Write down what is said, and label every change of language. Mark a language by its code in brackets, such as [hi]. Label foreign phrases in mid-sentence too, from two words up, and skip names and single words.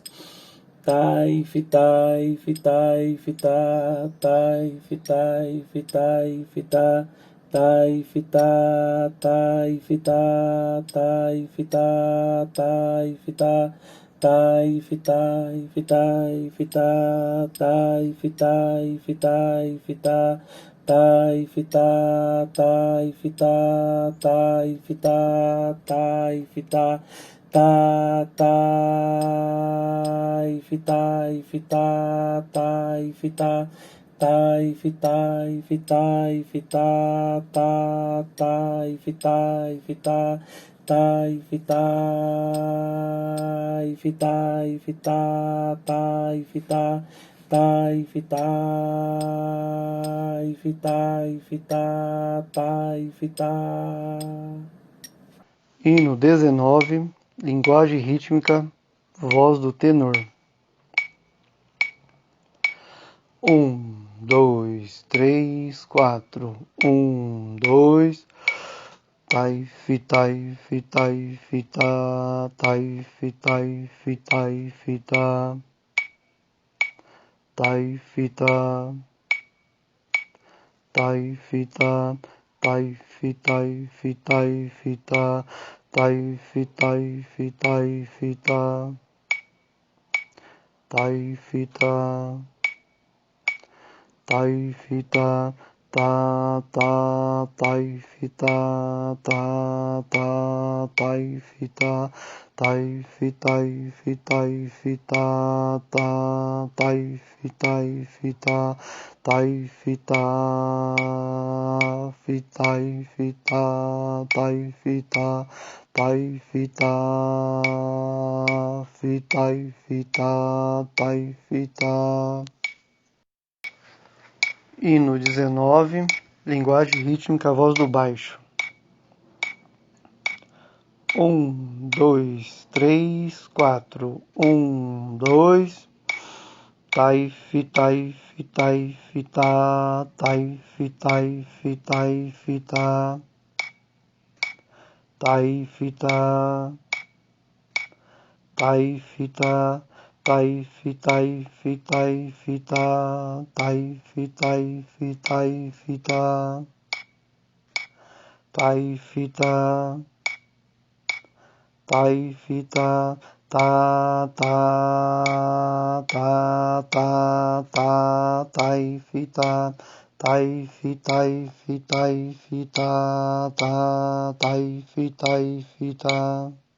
[pt] Taif, taif, taif, ta, taif, taif, taif, ta, taif, ta, taif, ta, taif, ta, taif, ta, taif, taif, taif, ta, taif, taif, taif, ta, taif, ta, taif, ta, taif, ta, taif, ta, ta, taif, taif, ta, taif, ta, taif, taif, taif, ta, ta, taif, taif, ta, taif, taif, taif, ta, taif, ta, taif, taif, taif, ta, taif, ta. Hino 19, linguagem rítmica, voz do tenor. 1, 2, 3, 4. 1, 2. Taif, taif, taif, ta, taif, taif, taif, ta, taif, ta, taif, ta, taif, taif, taif, ta, taif, taif, taif, ta, taif, ta, taif, ta, ta, ta, taif, ta, ta, ta, taif, ta, taif, taif, taif, ta, ta, taif, taif, ta, taif, ta, taif, ta, taif, ta, taif, ta, taif, ta, taif, ta. Hino 19, linguagem rítmica, voz do baixo. 1, 2, 3, 4. 1, 2. Taif, taif, taif, ta, taif, taif, taif, ta, taif, ta, taif, ta, taif, taif, taif, ta, taif, taif, taif, ta, taif, ta, taif, ta, ta, ta, ta, ta, ta, taif, ta, taif, taif, taif, ta, ta, taif, taif, ta,